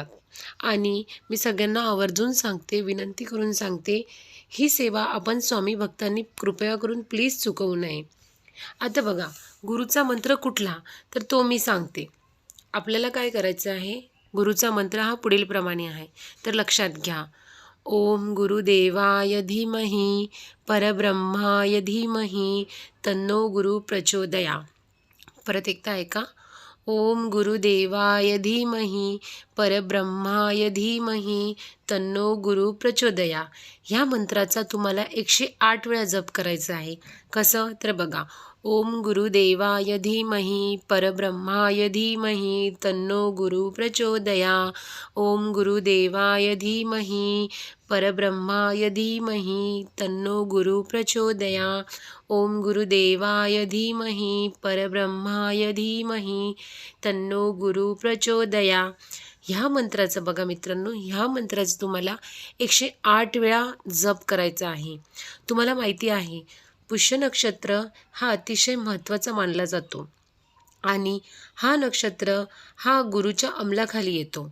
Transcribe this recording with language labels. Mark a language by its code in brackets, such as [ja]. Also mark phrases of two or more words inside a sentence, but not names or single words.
[mr] आणि मी सगळ्यांना आवर्जून सांगते, विनंती करून सांगते, ही सेवा आपण स्वामी भक्तांनी कृपया करून प्लीज चुकवू नये. आता बघा, गुरुचा मंत्र कुठला, तर तो मी सांगते. आपल्याला काय करायचं आहे, गुरुचा मंत्र हा पुढील प्रमाणे आहे, तर लक्षात घ्या. [sa] ओम गुरुदेवाय धीमहि परब्रह्माय धीमहि तन्नो गुरु प्रचोदया. [mr] परत एकदा ऐका. [sa] ओम गुरुदेवाय धीमहि परब्रह्माय धीमहि तन्नो गुरु प्रचोदया. [mr] ह्या मंत्राचा तुम्हाला 108 वेळा जप करायचा आहे. कसं, तर बघा. [sa] ओम गुरुदेवाय धीमहि परब्रह्माय धीमहि तन्नो गुरु प्रचोदया. ओम गुरुदेवाय धीमहि परब्रह्माय धीमहि तन्नो गुरु प्रचोदया. ओम गुरुदेवाय धीमहि परब्रह्माय धीमहि तन्नो गुरु प्रचोदया. [mr] ह्या मंत्राचं बघा मित्रांनो, ह्या मंत्राचं तुम्हाला 108 वेळा जप करायचा आहे. तुम्हाला माहिती आहे, पुष्य नक्षत्र हा अतिशय महत्त्वाचा मानला जातो आणि हा नक्षत्र हा गुरुच्या अंमलाखाली येतो.